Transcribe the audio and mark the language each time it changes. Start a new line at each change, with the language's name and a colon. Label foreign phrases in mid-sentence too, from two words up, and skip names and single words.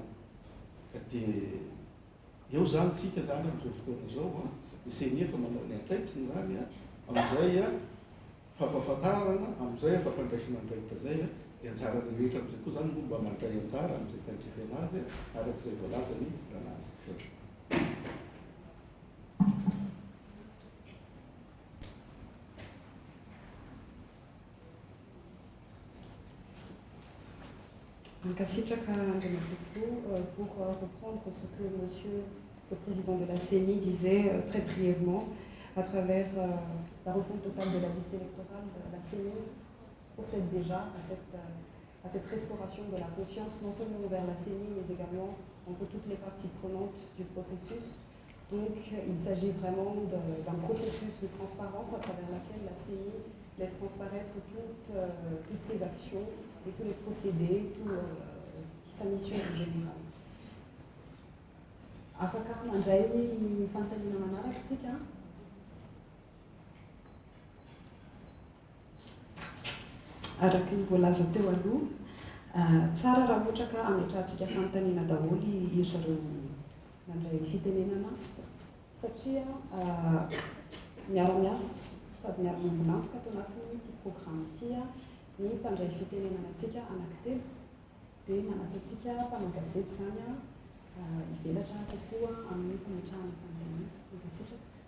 Malagasy: Dia eo zany tsika zany amin'izao fotoana zao ny CENI efa manao ny antraikitra zany amin'izay fampahafantarana, amin'izay fampandraisana andraikitra zay dia anjara rehetra amin'izay koa zany mba mandray anjara amin'izay tandrefena azy arak'izay voalaza ny lalàna. Kasitraka Andriamatovolo,
French: pour reprendre ce que Monsieur le Président de la CENI disait très brièvement, à travers la refonte totale de la liste électorale, la CENI procède déjà à cette restauration de la confiance, non seulement envers la CENI, mais également entre toutes les parties prenantes du processus. Donc il s'agit vraiment d'un processus de transparence à travers laquelle la CENI laisse transparaître toutes ses actions et tous les procédés, sa mission en général.
Malagasy: Afaka mandray ny fanontaniana manaraka tsika. Araka ny voalaza teo aloha, tsara raha ohatra ka ametrahantsika fanontaniana daholo izy ireo nandray fitenenana satria miara-miasa sady miara-manonampoka ato anatin'ity programme ity ny mpandray fitenenana antsika anankitelo dia manasantsika mpanao gazety zany hivelatra kokoa amin'ny fametrahana fandray gazety.